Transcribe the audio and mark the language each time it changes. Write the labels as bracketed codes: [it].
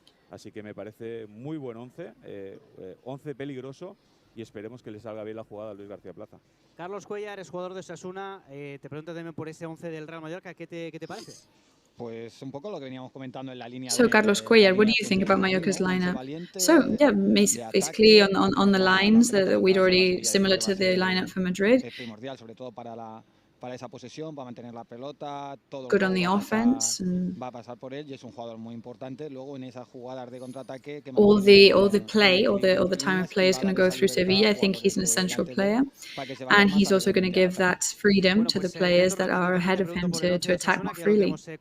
[es] Así que me parece muy buen 11, 11 peligroso, y esperemos que le salga bien la jugada a Luis García Plaza. Carlos Cuellar es jugador de OSASUNA, te pregunto también por ese 11 del Real Mallorca, ¿qué te parece? Pues un poco lo que veníamos comentando en la línea. [en] So Carlos Cuellar, what do you think about Mallorca's lineup? So yeah, basically on the lines that we'd already similar to the lineup for Madrid. [es] Es primordial, sobre todo para esa posesión, para mantener la pelota, todo [en] good on the offense. [es] Va a pasar por él y es un jugador muy importante. Luego en esas jugadas de contraataque, [en] all the time of play is going to go through Sevilla. I think he's an essential player, and he's also going to give that freedom to the players that are ahead of him to attack more freely.